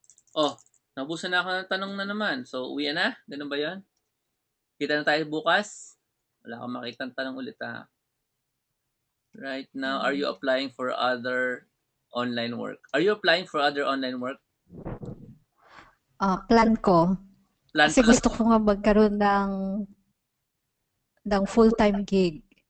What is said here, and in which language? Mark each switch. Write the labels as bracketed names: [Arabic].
[Filipino] Oh, nabusan na ako ng tanong na naman. So, uwi na? Ganun ba yan? Kita na tayo bukas? Wala akong makitang tanong ulit ha. [English] Right now, are you applying for other online work? Are you applying for other online work? [Filipino] Plan ko. Kasi gusto ko nga magkaroon ng full-time gig.